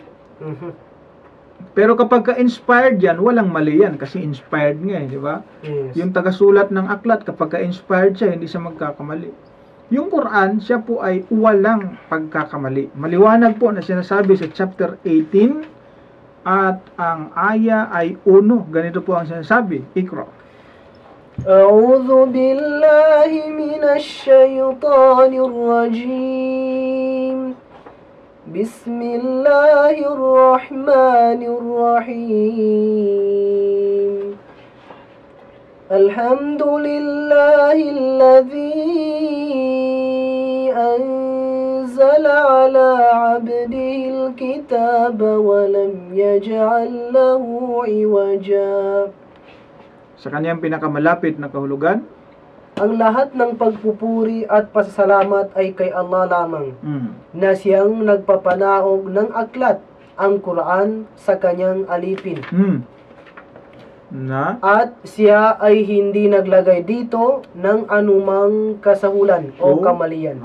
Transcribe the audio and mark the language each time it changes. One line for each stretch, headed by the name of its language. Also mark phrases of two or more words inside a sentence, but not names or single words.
Filipino: Pero kapag inspired yan, walang mali yan kasi inspired nga, di ba? Yes. Yung tagasulat ng aklat, kapag inspired siya, hindi siya magkakamali. Yung Quran, siya po ay walang pagkakamali. Maliwanag po na sinasabi sa chapter 18 at ang aya ay 1. Ganito po ang sinasabi. Iqra.
Arabic: أعوذ بالله من الشيطان الرجيم. بسم الله الرحمن الرحيم. الحمد لله الذي أنزل على عبده الكتاب ولم يجعل له عوجا.
Filipino: Sa kanyang pinakamalapit na kahulugan, ang lahat ng pagpupuri at pasasalamat ay kay Allah lamang, na siyang nagpapanaog ng aklat, ang Quran, sa kanyang alipin. At siya ay hindi naglagay dito ng anumang kasahulan o kamalian.